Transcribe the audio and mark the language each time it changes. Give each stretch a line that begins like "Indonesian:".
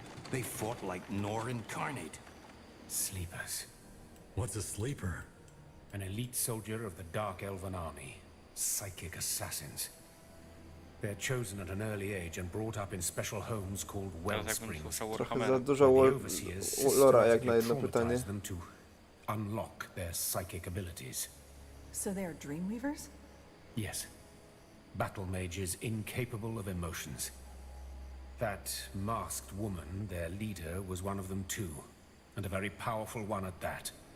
English: They fought like Nor incarnate. Sleepers. What's a sleeper? An elite soldier of the Dark Elven Army. Psychic assassins. They're chosen at an early age and brought up in special homes called Wellsprings.
Polish: Trochę za dużo lora jak na jedno pytanie.
English: Them to unlock their psychic abilities. So they're Dreamweavers? Yes. Battle mages incapable of emotions. That masked woman, their leader, was one of them too. And a very powerful one at that.